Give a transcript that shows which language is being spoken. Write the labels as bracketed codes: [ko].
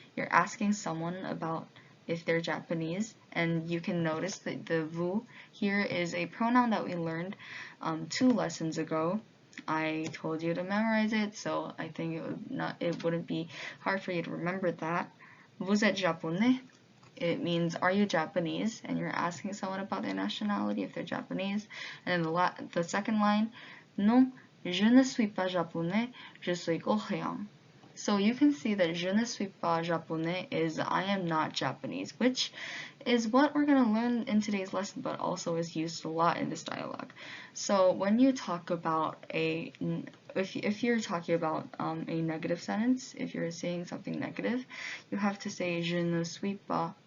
[en] you're asking someone about if they're Japanese, and you can notice that the vous here is a pronoun that we learned 2 lessons ago. I told you to memorize it, so I think it wouldn't be hard for you to remember that. [fr] Vous êtes japonais? [en] It means, are you Japanese? And you're asking someone about their nationality, if they're Japanese. And then the second line, [fr] non, je ne suis pas japonais, je suis coréen. [en] So you can see that [fr] je ne suis pas japonais [en] is I am not Japanese, which is what we're going to learn in today's lesson, but also is used a lot in this dialogue. So when you talk about if you're talking about a negative sentence, if you're saying something negative, you have to say [fr] je ne suis pas.